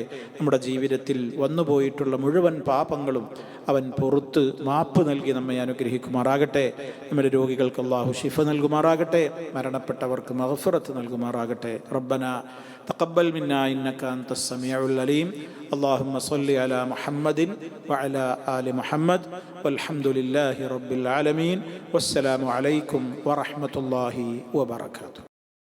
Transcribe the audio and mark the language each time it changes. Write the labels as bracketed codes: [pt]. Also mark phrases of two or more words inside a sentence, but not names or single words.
[ml] നമ്മുടെ ജീവിതത്തിൽ വന്നുപോയിട്ടുള്ള മുഴുവൻ പാപങ്ങളും അവൻ പുറത്ത് മാപ്പ് നൽകി നമ്മെ അനുഗ്രഹിക്കുമാറാകട്ടെ. നമ്മുടെ രോഗികൾക്ക് അല്ലാഹു ശിഫ നൽകുമാറാകട്ടെ. മരണപ്പെട്ടവർക്ക് മഗ്ഫിറത്ത് നൽകുമാറാകട്ടെ. [ar] ربنا تقبل منا إنك أنت السميع العليم. اللهم صل على محمد وعلى آل محمد والحمد لله رب العالمين والسلام عليكم ورحمة الله وبركاته.